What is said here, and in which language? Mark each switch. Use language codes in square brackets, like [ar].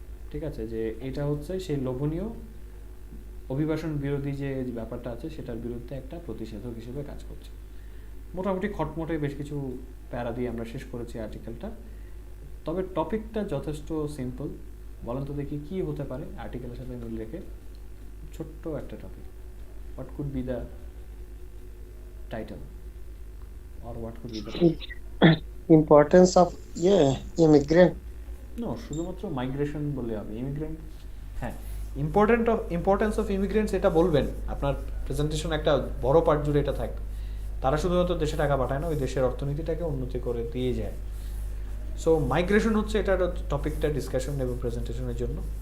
[bn] ঠিক আছে, যে এটা হচ্ছে সেই লোভনীয় অভিবাসন বিরোধী যে ব্যাপারটা আছে সেটার বিরুদ্ধে একটা প্রতিষেধক হিসেবে কাজ করছে। মোটামুটি খটমটে বেশ কিছু প্যারা দিয়ে আমরা শেষ করেছি আর্টিকেলটা। তবে টপিকটা যথেষ্ট সিম্পল। বলেন তো দেখি কি হতে পারে আর্টিকেলের সাথে মিল রেখে ছোট্ট একটা topic. [en] What could be the title or what could be the topic? Importance of immigrant. No, [bn] শুধুমাত্র মাইগ্রেশন বললে হবে, ইমিগ্রেন্ট। হ্যাঁ, ইম্পর্টেন্স অফ ইমিগ্রেন্টস এটা বলবেন, আপনার প্রেজেন্টেশন একটা বড় পার্ট জুড়ে এটা থাকবে। তারা শুধুমাত্র দেশে টাকা পাঠায় না, ওই দেশের অর্থনীতিটাকে উন্নতি করে দিয়ে যায়। সো মাইগ্রেশন হচ্ছে এটার টপিকটা ডিসকাশন এবং প্রেজেন্টেশনের জন্য।